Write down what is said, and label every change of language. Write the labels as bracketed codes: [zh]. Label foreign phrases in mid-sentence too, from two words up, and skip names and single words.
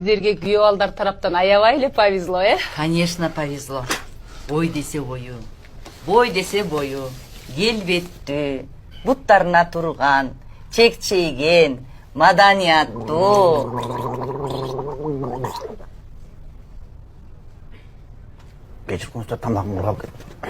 [ky] Сіздерге күйөө балдар тараптан аябай эле повезло, [ru] Конечно, повезло. [ky] Бой десе бою, бой десе бою, келбеттүү, буттарына турган, чекчейген, маданияттуу. Кечиркеңиздер, тамагым калып кетти.